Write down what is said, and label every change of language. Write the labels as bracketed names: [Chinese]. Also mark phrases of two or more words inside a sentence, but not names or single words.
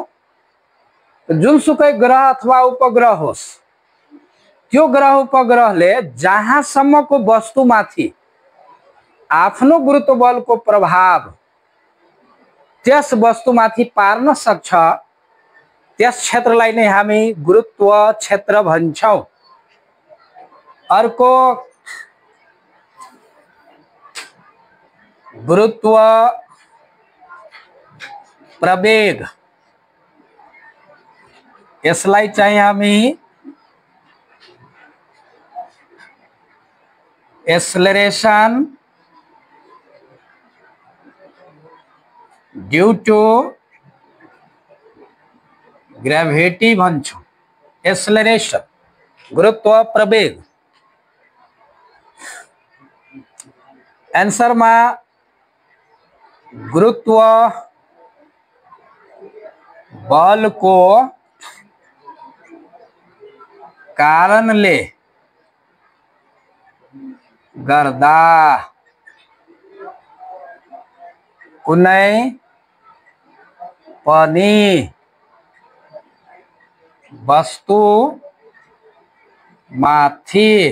[Nepali] जुनसुकै ग्रह अथवा उपग्रह होस्, त्यो ग्रह उपग्रहले जहाँसम्मको वस्तुमाथि आफ्नो गुरुत्व बलको प्रभाव त्यस वस्तुमाथि पार्न सक्छ, त्यस क्षेत्रलाई नै हामी गुरुत्व क्षेत्र भन्छौँ। अर्को गुरुत्व प्रवेग, यसलाई चाहिँ हामी [English] acceleration due to gravity [Nepali] भन्छौँ। एक्सेलरेशन गुरुत्व प्रवेग। आंसर में गुरुत्व बल को कारणले गर्दा कुनै पनि वस्तु माथि